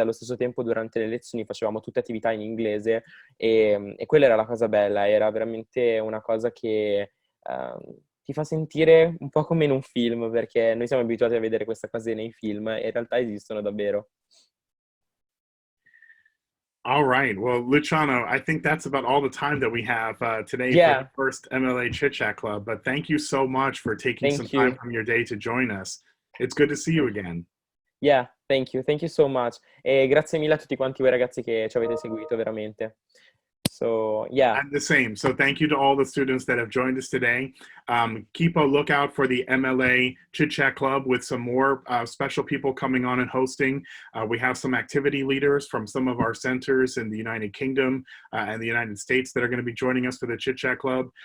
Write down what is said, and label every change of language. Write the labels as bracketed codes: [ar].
[it] Allo stesso tempo durante le lezioni facevamo tutte attività in inglese e quella era la cosa bella, era veramente una cosa che ti fa sentire un po' come in un film, perché noi siamo abituati a vedere queste cose nei film e in realtà esistono davvero. [en] All right. Well, Luciano, I think that's about all the time that we have today for the Yeah, first MLA Chit Chat Club. But thank you so much for taking some thank time you. from your day to join us. It's good to see you again. Yeah, thank you. Thank you so much. [it] E grazie mille a tutti quanti voi ragazzi che ci avete seguito, veramente. [en] So, yeah. And the same. So thank you to all the students that have joined us today. Keep a lookout for the MLA Chit Chat Club with some more special people coming on and hosting. We have some activity leaders from some of our centers in the United Kingdom and the United States that are going to be joining us for the Chit Chat Club.